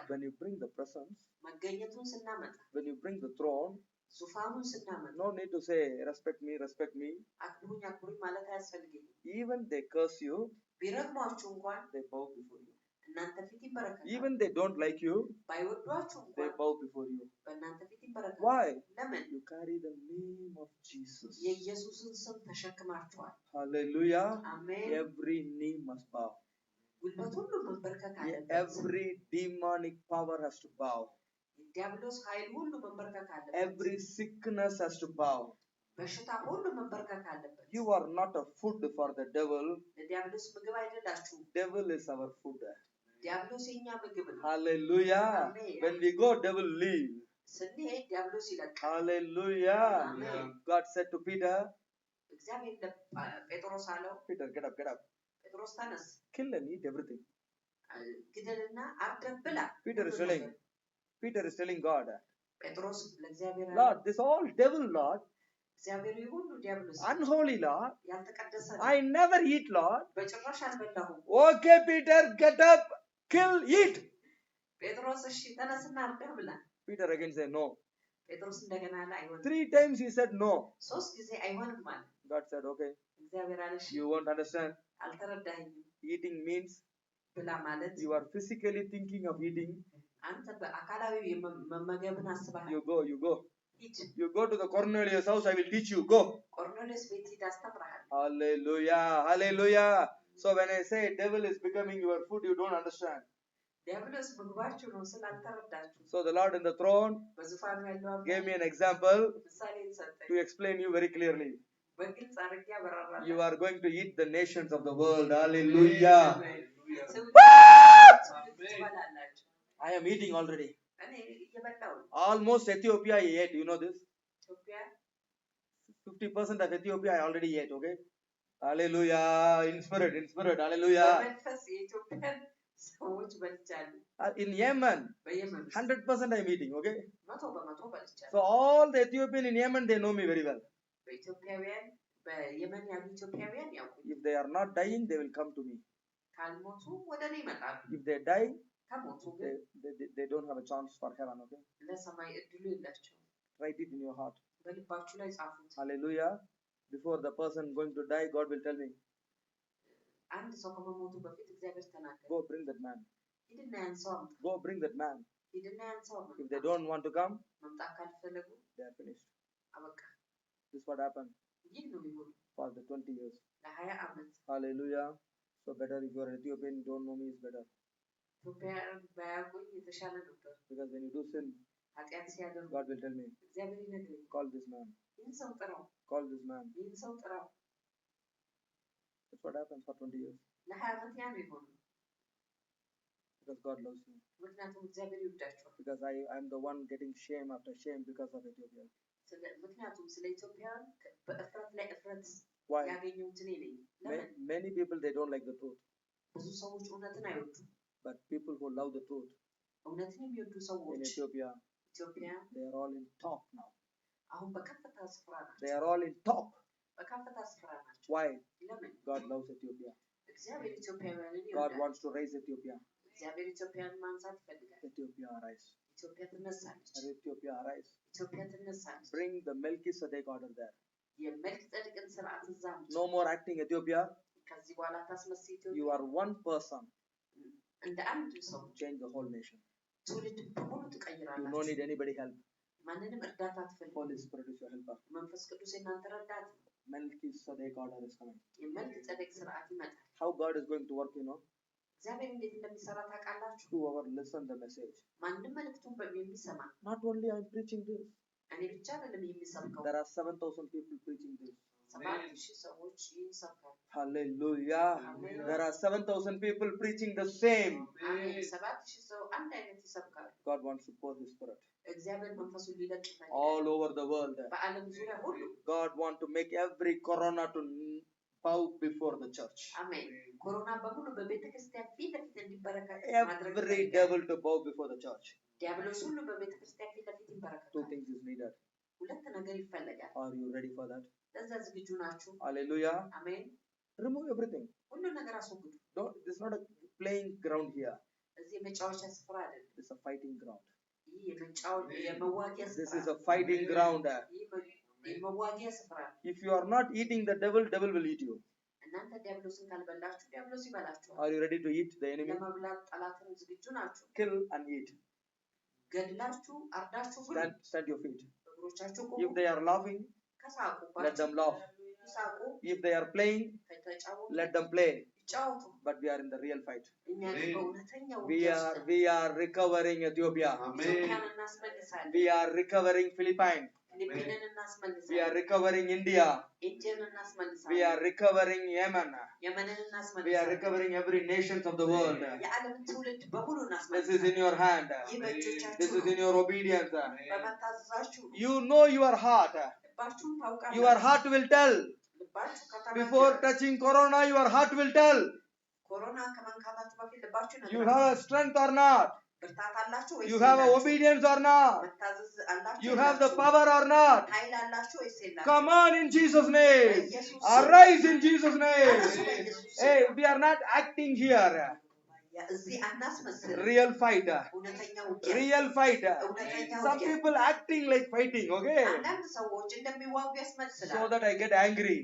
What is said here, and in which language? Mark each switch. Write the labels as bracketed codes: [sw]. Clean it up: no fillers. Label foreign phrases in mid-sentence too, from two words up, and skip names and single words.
[en] When you bring the presence, [am] መገኘቱን ስናመጣ፣ [en] when you bring the throne, [am] ዙፋኑን ስናመጣ [en] no need to say, respect me. [am] አክብሩኝ አክብሩኝ ማለት አያስፈልግም። [en] Even they curse you, [am] ቢረግሟችሁ እንኳን [en] they bow before you. [am] እናንተ ፊት ይንበረከካሉ። [en] Even they don't like you, [am] ባይወዷችሁ [en] they [am] እንኳን [en] bow before you. [am] በእናንተ ፊት ይንበረከካሉ። [en] Why? [am] ለምን? [en] You carry the name of Jesus. [am] የኢየሱስን ስም ተሸክማችኋል። [en] Hallelujah. [am] አሜን። [en] Every knee must bow. [am] ጉልበት ሁሉ መንበርከክ [en] Yeah, [am] አለበት። [en] every demonic power has to bow. [am] ዲያብሎስ ኃይል ሁሉ መንበርከክ አለበት። [en] Every sickness has to bow. [am] በሽታ ሁሉ መንበርከክ አለበት። [en] You are not a food for the devil. [am] ለዲያብሎስ ምግብ አይደላችሁም። [en] Devil is our food. [am] ዲያብሎስ የኛ ምግብ ነው። [en] Hallelujah. Amen. When we go, devil leave. [am] ስንሄድ ዲያብሎስ ይለቃል። [en] Hallelujah. Amen. God said to Peter, [am] እግዚአብሔር ለጴጥሮስ አለው፣ [en] Peter, get up. [am] ጴጥሮስ ተነስ፣ [en] Kill and eat everything. [am] ግደልና አርደህ ብላ። [en] Peter is telling God, [am] ጴጥሮስ ለእግዚአብሔር አለው፣ [en] Lord, this all devil, Lord, [am] እግዚአብሔር ሁሉ ዲያብሎስ [en] unholy, Lord, [am] ያልተቀደሰ [en] I never eat, Lord. [am] በጭራሽ አልበላሁም። [en] Okay, Peter, get up, kill, eat. [am] ጴጥሮስ እሺ ተነስና አርደህ ብላ። [en] Peter again said no. [am] ጴጥሮስ እንደገና አለ አይሆንም። [en] 3 times he said no. [am] 3 ጊዜ አይሆንም አለ። [en] God said, okay, [am] እግዚአብሔር አለ እሺ [en] you won't understand. [am] አልተረዳኸኝም። [en] Eating means [am] ብላ ማለት [en] you are physically thinking of eating. [am] አንተ በአካላዊ መመገብን አስበሃል። [en] You go. [am] ሂድ። [en] You go to the Cornelius house, I will teach you. Go. [am] ቆርኔሌዎስ ቤት ሂድ አስተምርሃል። [en] Hallelujah. So when I say devil is becoming your food, you don't understand. [am] ዲያብሎስ ምግባችሁ ነው ስላልተረዳችሁ። [en] So the Lord in the throne [am] በዙፋኑ ያለው [en] gave me an example [am] ምሳሌን ሰጠኝ። [en] to explain you very clearly. [am] በግልጽ አድርጌ ያበራራል። [en] You are going to eat the nations of the world. Hallelujah. [am] ትበላላችሁ። [en] I am eating already. [am] እኔ እየበላሁ ነው። [en] Almost Ethiopia I ate. You know this? [am] ኢትዮጵያ [en] 50% of Ethiopia I already ate. Okay. Hallelujah. In spirit. Hallelujah. [am] በመንፈስ የኢትዮጵያን ሰዎች በልቻለሁ። [en] In Yemen, [am] በየመን [en] 100% I am eating. Okay. [am] 100% በልቻለሁ። [en] So all the Ethiopian in Yemen, they know me very well. [am] በኢትዮጵያውያን በየመን ያሉ ኢትዮጵያውያን ያውቁኝ። [en] If they are not dying, they will come to me. [am] ካልሞቱ ወደ እኔ ይመጣሉ። [en] If they die, [am] ከሞቱ ግን [en] they don't have a chance for heaven. Okay. [am] ለሰማይ እድሉ የላቸውም። [en] Write it in your heart. [am] በልባችሁ ላይ ጻፉት። [en] Hallelujah. Before the person going to die, God will tell me. [am] አንድ ሰው ከመሞቱ በፊት እግዚአብሔር ተናገረ። [en] Go bring that man. [am] ሂድና ያን ሰው አምጣ። [en] Go bring that man. [am] ሂድና ያን ሰው አምጣ። [en] If they don't want to come, [am] መምጣት ካልፈለጉ [en] they are finished. [am] አበቃ። [en] This is what happened [am] ይህ ነው የሚሆነው [en] for the 20 years. [am] ለ20 ዓመት። [en] Hallelujah. So better if you are Ethiopian, you don't know me, is better. [am] ኢትዮጵያውያን ባያውቁኝ የተሻለ ነበር። [en] Because when you do sin, [am] ኃጢአት ሲያደርጉ [en] God will tell me, [am] እግዚአብሔር ይነግረኛል። [en] call this man. [am] ይህን ሰው ጥራው። [en] Call this man. [am] ይህን ሰው ጥራው። [en] That's what happens for 20 years. [am] ለ20 ዓመት ያ ነው የሆነው። [en] Because God loves you. [am] ምክንያቱም እግዚአብሔር ይወዳቸዋል። [en] Because I am the one getting shame after shame because of Ethiopia. [am] ምክንያቱም ስለ ኢትዮጵያውያን በእፍረት ላይ እፍረት [en] Why? [am] ያገኘሁት እኔ ነኝ። ለምን? [en] Many people, they don't like the truth. [am] ብዙ ሰዎች እውነትን አይወዱም። [en] But people who love the truth [am] እውነትን የሚወዱ [en] in [am] ሰዎች [en] Ethiopia, [am] ኢትዮጵያ [en] they are all in top now. [am] አሁን በከፍታ ስፍራ [en] They [am] ናቸው። [en] are all in top. [am] በከፍታ ስፍራ ናቸው። [en] Why? [am] ለምን? [en] God loves Ethiopia. [am] እግዚአብሔር ኢትዮጵያውያንን [en] God [am] ይወዳል። [en] wants to raise Ethiopia. [am] እግዚአብሔር ኢትዮጵያን ማንሳት ይፈልጋል። [en] Ethiopia arise. [am] ኢትዮጵያ ትነሳለች። [en] Ethiopia arise. [am] ኢትዮጵያ ትነሳለች። [en] Bring the Melchizedek order there. [am] የመልክጼዴቅን ስርዓት እዛ አምጪ። [en] No more acting Ethiopia. [am] ከዚህ በኋላ ታስመስይ ኢትዮጵያ። [en] You are one person. [am] እንደ አንድ ሰው [en] Change the whole nation. [am] ትውልድ በሙሉ [en] You don't [am] ትቀይራላችሁ። [en] need anybody help. [am] ማንንም እርዳታ አትፈልጉም። [en] Holy Spirit is your helper. [am] መንፈስ ቅዱስ የእናንተ ረዳት ነው። [en] Melchizedek order is coming. [am] የመልክጼዴቅ ስርዓት ይመጣል። [en] How God is going to work, [am] እግዚአብሔር እንዴት እንደሚሰራ ታውቃላችሁ? [en] whoever listen the message. [am] ማንም መልእክቱን የሚሰማ [en] Not only I'm preaching this. [am] እኔ ብቻ አይደለም የሚሰብከው። [en] There are 7,000 people preaching this. [am] 7,000 ሰዎች ይህን ይሰብካሉ። [en] Hallelujah. Amen. There are 7,000 people preaching the same. [am] አሜን። 7,000 ሰው አንድ አይነት ይሰብካሉ። [en] God wants to pour His Spirit [am] እግዚአብሔር መንፈሱን ሊለቅ ይፈልጋል። [en] all over the world. [am] በዓለም ዙሪያ ሁሉ [en] God wants to make every corona to bow before the church. [am] አሜን። ኮሮና በሙሉ በቤተ ክርስቲያን ፊት ለፊት እንዲበረከት ማድረግ [en] Every [am] ይፈልጋል። [en] devil to bow before the church. [am] ዲያብሎስ ሁሉ በቤተ ክርስቲያን ፊት ለፊት [en] Two [am] ይበረከታል። [en] things is needed. [am] ሁለት ነገር ይፈልጋል። [en] Are you ready for that? [am] ለዛ ዝግጁ ናችሁ? [en] Hallelujah. [am] አሜን። [en] Remove everything. [am] ሁሉ ነገር አስወግዱ። [en] This is not a playing ground here. [am] እዚህ የመጫወቻ ስፍራ አይደለም። [en] It's a fighting ground. [am] ይህ የመዋጊያ [en] This [am] ስፍራ [en] is a fighting ground. [am] ይህ የመዋጊያ ስፍራ ነው። [en] If you are not eating the devil, devil will eat you. [am] እናንተ ዲያብሎስን ካልበላችሁ ዲያብሎስ ይበላችኋል። [en] Are you ready to eat the enemy? [am] ለመብላት ጠላትን ዝግጁ ናችሁ? [en] Kill and eat. [am] ገድላችሁ አርዳችሁ ብሉ። [en] Stand your feet. [am] እግሮቻችሁ [en] If [am] ቆሙ። [en] they are laughing, [am] ከሳቁ [en] let them laugh. [am] ይሳቁ። [en] If they are playing, [am] ከተጫወቱ [en] let them play. [am] ይጫወቱ። [en] But we are in the real fight. [am] እኛ ግን በእውነተኛ ውጊያ ውስጥ ነን። [en] We are recovering Ethiopia. [am] ኢትዮጵያን እናስመልሳለን። [en] We are recovering Philippines. [am] ፊሊፒንን [en] We are [am] እናስመልሳለን። [en] recovering India. [am] ኢንዲያን [en] We [am] እናስመልሳለን። [en] are recovering Yemen. [am] የመንን [en] We are [am] እናስመልሳለን። [en] recovering every nations of the world. [am] የዓለምን ትውልድ በሙሉ [en] This is in [am] እናስመልሳለን። [en] your hand. [am] ይህ በእጆቻችሁ [en] This is [am] ነው። [en] in your obedience. [am] በመታዘዛችሁ [en] You know your heart. [am] ልባችሁን [en] Your [am] ታውቃላችሁ። [en] heart will tell. [am] ልባችሁ [en] Before [am] ከተናገረ [en] touching corona, your heart will tell. [am] ኮሮና ከመንካታችሁ በፊት ልባችሁ [en] You [am] ይነግራል። [en] have a strength or not. [am] ብርታት አላችሁ ወይስ [en] You have a [am] የላችሁም? [en] obedience or not. [am] መታዘዝ አላችሁ [en] You have the [am] የላችሁም? [en] power or not. [am] ኃይል አላችሁ ወይስ የላችሁም? [en] Come on in Jesus' name. [am] በኢየሱስ ስም [en] Arise in Jesus' name. [am] ተነሱ በኢየሱስ ስም። [en] Hey, we are not acting here. [am] እዚህ አናስመስል። [en] Real fight. [am] እውነተኛ ውጊያ። [en] Real fight. [am] እውነተኛ [en] Some [am] ውጊያ። [en] people acting like fighting, okay? [am] አንዳንድ ሰዎች እንደሚዋጉ [en] So [am] ያስመስላል። [en] that I get angry.